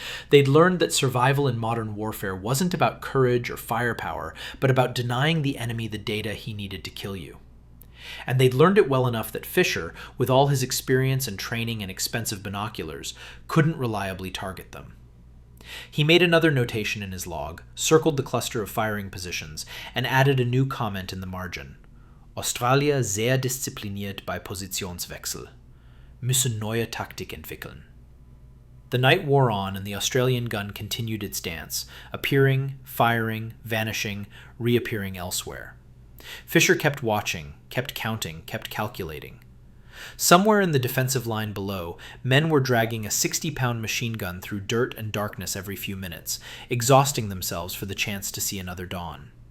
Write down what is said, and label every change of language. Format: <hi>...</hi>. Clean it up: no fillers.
<en>They'd learned that survival in modern warfare wasn't about courage or firepower, but about denying the enemy the data he needed to kill you. And they'd learned it well enough that Fischer, with all his experience and training and expensive binoculars, couldn't reliably target them. He made another notation in his log, circled the cluster of firing positions, and added a new comment in the margin.</en> <de>Australia sehr diszipliniert bei Positionswechsel. Müssen neue Taktik entwickeln.</de> <en>The night wore on and the Australian gun continued its dance, appearing, firing, vanishing, reappearing elsewhere. Fischer kept watching, kept counting, kept calculating. Somewhere in the defensive line below, men were dragging a 60-pound machine gun through dirt and darkness every few minutes, exhausting themselves for the chance to see another dawn.</en>